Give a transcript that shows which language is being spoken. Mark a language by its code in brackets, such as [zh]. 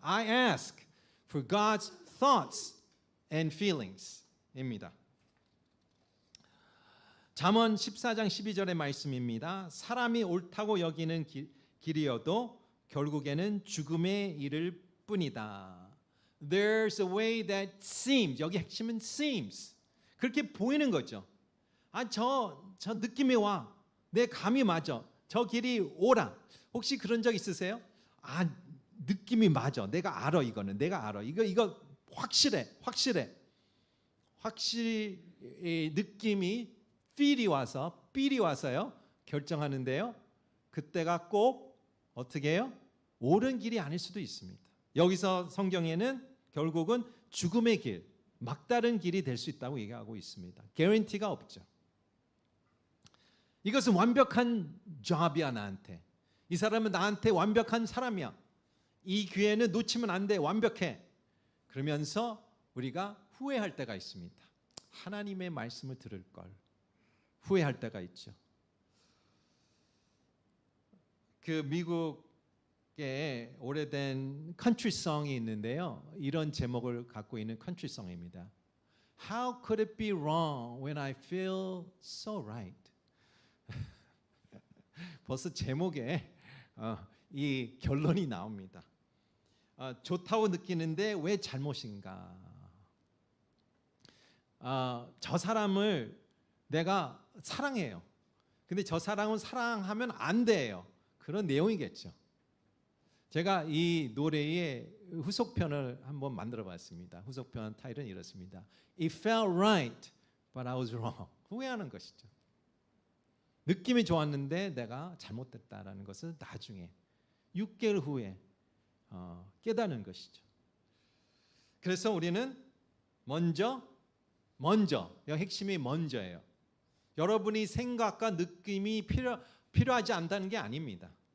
[en] I ask for God's thoughts and feelings [ko] 입니다. 잠언 14장 12절의 말씀입니다. 사람이 옳다고 여기는 길이어도 결국에는 죽음에 이를 뿐이다. [en] There's a way that seems, [ko] 여기 핵심은 [en] seems, [ko] 그렇게 보이는 거죠. 저 느낌이 와, 내 감이 맞아, 저 길이 오라. 혹시 그런 적 있으세요? 느낌이 맞아, 내가 알아, 이거는 내가 알아, 이거 확실해. 확실히 이 느낌이 feel이 와서 삘이 와서요 결정하는데요. 그때가 꼭 어떻게 해요? 옳은 길이 아닐 수도 있습니다. 여기서 성경에는 결국은 죽음의 길, 막다른 길이 될 수 있다고 얘기하고 있습니다. 개런티가 없죠. 이것은 완벽한 job이야 나한테. 이 사람은 나한테 완벽한 사람이야. 이 기회는 놓치면 안 돼. 완벽해. 그러면서 우리가 후회할 때가 있습니다. 하나님의 말씀을 들을 걸 후회할 때가 있죠. 그 미국의 오래된 컨트리송이 있는데요. 이런 제목을 갖고 있는 컨트리송입니다. [en] How could it be wrong when I feel so right? [ko] 벌써 제목에 이 결론이 나옵니다. 좋다고 느끼는데 왜 잘못인가? 저 사람을 내가 사랑해요. 근데 저 사람은 사랑하면 안 돼요. 그런 내용이겠죠. 제가 이 노래의 후속편을 한번 만들어 봤습니다. 후속편 타이틀은 이렇습니다. [en] It felt right, but I was wrong. [ko] 후회하는 것이죠. 느낌이 좋았는데 내가 잘못됐다라는 것을 나중에 6개월 후에 깨닫는 것이죠. 그래서 우리는 먼저 여기 핵심이 먼저예요. 여러분이 생각과 느낌이 필요하지 않다는 게 아닙니다.